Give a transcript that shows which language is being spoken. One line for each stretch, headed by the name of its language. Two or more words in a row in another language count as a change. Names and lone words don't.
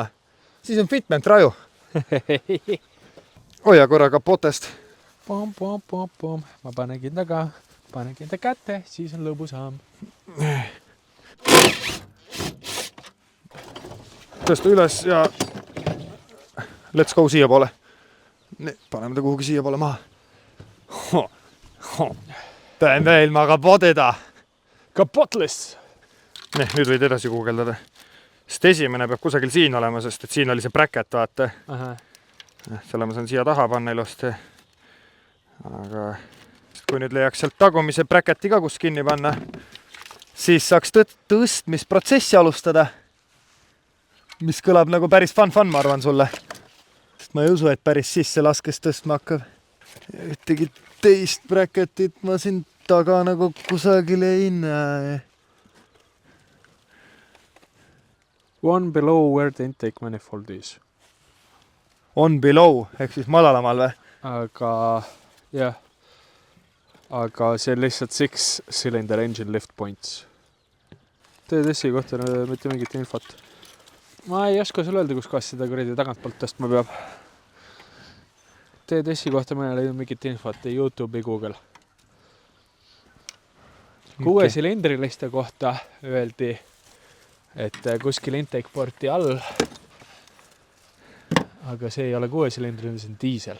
Estonian: Siis on fitment raju. Hoia korra kapotest. Pom. Ma panegin ta kätte, siis on lõbusam. Tõsta üles ja
English: let's go
Estonian: siia poole. Paneme ta kuhugi siia poole maha. Teen veel ma kapoteda. Kapotless! Nüüd võid edasi kuugeldada. Sest esimene peab kusagil siin olema, sest et siin oli see bracket, vaata. Selle ma saan siia taha panna ilusti. Aga kui nüüd leiaks sealt tagumise bracketi ka kus kinni panna, siis saaks tõstmisprotsessi alustada. Mis kõlab nagu päris fun, ma arvan sulle. Sest ma ei usu, et päris sisse laskes tõstma hakkab. Ühtegi teist bracketit ma siin taga nagu kusagil ei näe.
English: One below where the intake manifold is. On below,
Estonian: ehk siis madalamal või? Aga, jah. Aga see on lihtsalt
English: 6-cylinder engine lift points.
Estonian: TDS-i kohta mitte mingit infot. Ma ei oska sulle öelda, kus kohas seda kuradi tagantpoolt tõstma peab. TDS-i kohta ma ei leidnud mingit infot, ei YouTube, ei Google. 6-silindriliste kohta öeldi, et kuskil intake porti all, aga see ei ole 6-silindriline, see on diisel.